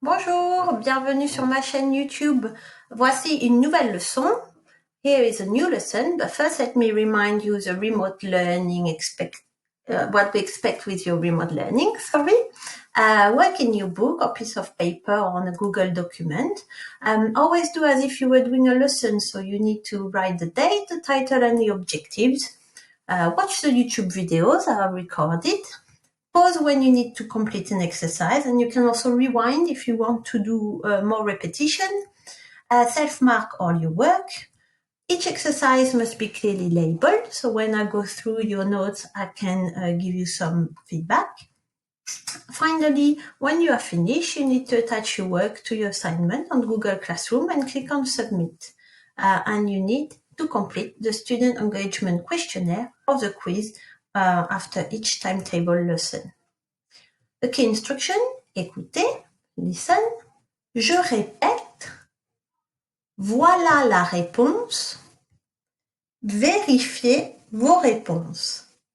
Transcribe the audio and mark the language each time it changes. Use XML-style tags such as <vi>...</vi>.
<fr>Bonjour, bienvenue sur ma chaîne YouTube. Voici une nouvelle leçon.</fr> <en>Here is a new lesson, but first let me remind you the remote learning what we expect with your remote learning. Work in your book or piece of paper or on a Google document. Always do as if you were doing a lesson, so you need to write the date, the title, and the objectives. Watch the YouTube videos I have recorded. Pause when you need to complete an exercise, and you can also rewind if you want to do more repetition. Self-mark all your work. Each exercise must be clearly labeled, so when I go through your notes, I can give you some feedback. Finally, when you are finished, you need to attach your work to your assignment on Google Classroom and click on Submit. And you need to complete the student engagement questionnaire or the quiz after each timetable lesson. The key instruction,</en> <fr>écoutez,</fr> <en>listen,</en> <fr>je répète, voilà la réponse, vérifiez vos réponses.</fr>